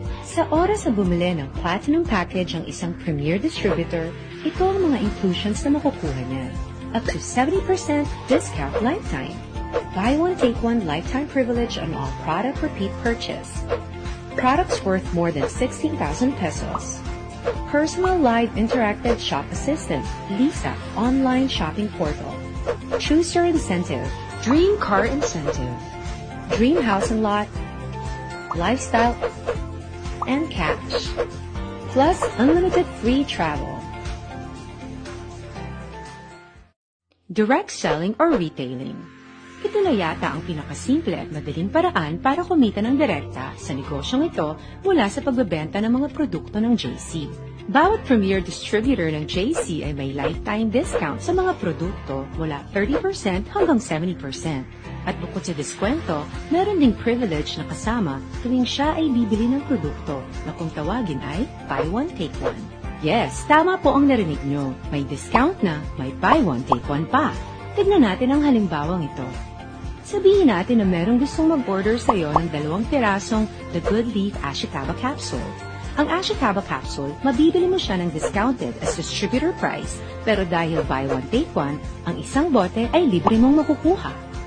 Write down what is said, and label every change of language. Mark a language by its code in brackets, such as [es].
[tl] Sa oras na bumili ng Platinum Package ang isang premier distributor, ito ang mga inclusions na makukuha niya. [en] Up to 70% discount lifetime. Buy one, take one lifetime privilege on all product repeat purchase. Products worth more than 16,000 pesos. Personal Live Interactive Shop Assistant, Lisa Online Shopping Portal. Choose your incentive, Dream Car Incentive, Dream House and Lot, Lifestyle, and Cash. Plus unlimited free travel. Direct selling or retailing. [tl] Ito na yata ang pinakasimple at madaling paraan para kumita ng direkta sa negosyong ito mula sa pagbebenta ng mga produkto ng JC. Bawat premier distributor ng JC ay may lifetime discount sa mga produkto mula 30% hanggang 70%. At bukod sa diskwento, meron ding privilege na kasama tuwing siya ay bibili ng produkto na kung tawagin ay buy one, take one. Yes, tama po ang narinig nyo. May discount na, may buy one, take one pa. Tignan natin ang halimbawang ito. Sabihin natin na merong gustong mag-order sa iyo ng 2 pirasong The Good Leaf Ashitaba Capsule. Ang Ashitaba Capsule, mabibili mo siya ng [en] discounted as distributor price, [tl] pero dahil buy one, take one, ang isang bote ay libre mong makukuha.